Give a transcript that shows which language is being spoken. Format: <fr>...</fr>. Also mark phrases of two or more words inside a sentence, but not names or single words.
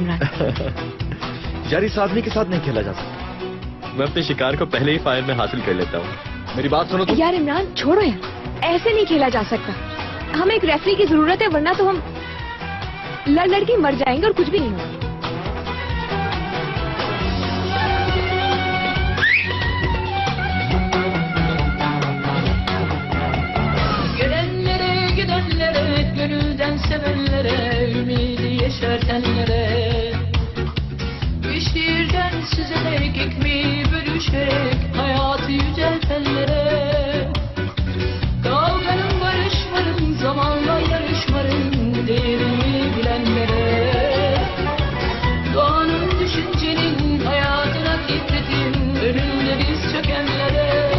<hi>इमरान। यार, इस आदमी के साथ नहीं खेला जा सकता। मैं अपने शिकार को पहले ही फायर में हासिल कर लेता हूँ। मेरी बात सुनो तुम। यार इमरान छोड़ो यार, ऐसे नहीं खेला जा सकता। हमें एक रेफरी की जरूरत है, वरना तो हम लड़ के मर जाएंगे और कुछ भी नहीं होगा।</hi> <tr>Gelenlere gidenlere, gönülden sevenlere, ümidi yeşertenlere, bir şiirden süzerek ekmeği bölüşerek hayatı yüceltenlere, kavganın barışmanın zamanla yarışmanın değerini bilenlere, doğanın düşüncenin hayatına titretin önünde diz çökenlere.</tr>